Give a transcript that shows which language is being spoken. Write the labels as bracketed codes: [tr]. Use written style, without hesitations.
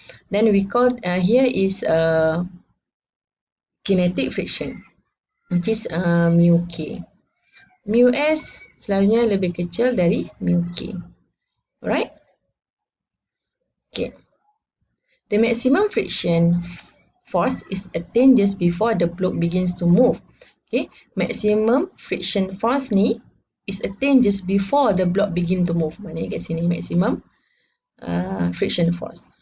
[en] Then we call here is kinetic friction, which is mu k. [ms] Mu s selalunya lebih kecil dari mu k. [en] Alright? Okay. The maximum friction force is attained just before the block begins to move. Okay, maximum friction force ni is attained just before the block begin to move. [ms] Maknanya kat sini maximum friction force.